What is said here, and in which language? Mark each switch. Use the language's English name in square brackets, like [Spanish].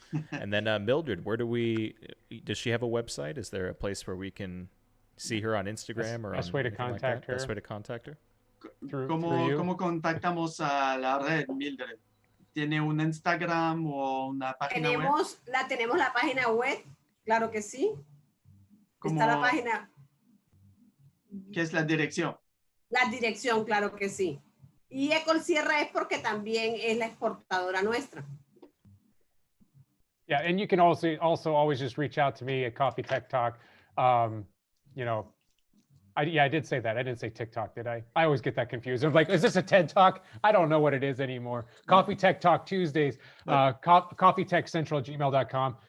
[English] And then Mildred, does she have a website? Is there a place where we can see her on Instagram or best way to contact her? Best way to contact her? [Spanish] ¿Cómo contactamos a la red, Mildred? ¿Tiene un Instagram o una página web? Tenemos la página web, claro que sí. Está la página. ¿Qué es la dirección? La dirección, claro que sí. Y Ecolsierra es porque también es la exportadora nuestra. [English] Yeah, and you can also always just reach out to me at Coffee Tech Talk. I did say that. I didn't say TikTok, did I? I always get that confused. I'm like, is this a TED Talk? I don't know what it is anymore. Coffee Tech Talk Tuesdays, coffeetechcentral@gmail.com.